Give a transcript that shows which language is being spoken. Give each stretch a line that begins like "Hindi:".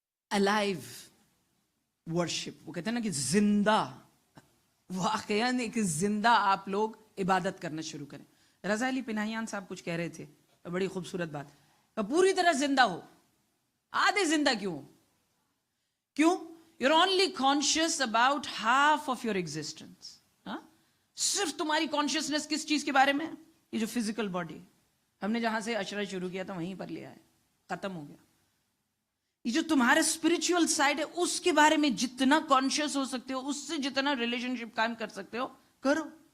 English: Alive worship,
Urdu: وہ کہتے ہیں نا کہ زندہ, واقعاً ایک زندہ آپ لوگ عبادت کرنا شروع کریں. رضا علی پناہیان صاحب کچھ کہہ رہے تھے, بڑی خوبصورت بات, پوری طرح زندہ ہو. آدھے زندہ کیوں؟
English: You're only conscious about half of your existence.
Urdu: صرف تمہاری کانشیسنس کس چیز کے بارے میں؟ یہ جو فزیکل باڈی, ہم نے جہاں سے عشرہ شروع کیا تھا وہیں پر لیا ہے, ختم ہو گیا. یہ جو تمہارا اسپرچل سائڈ ہے اس کے بارے میں جتنا کانشیس ہو سکتے ہو, اس سے جتنا ریلیشن شپ قائم کر سکتے ہو کرو.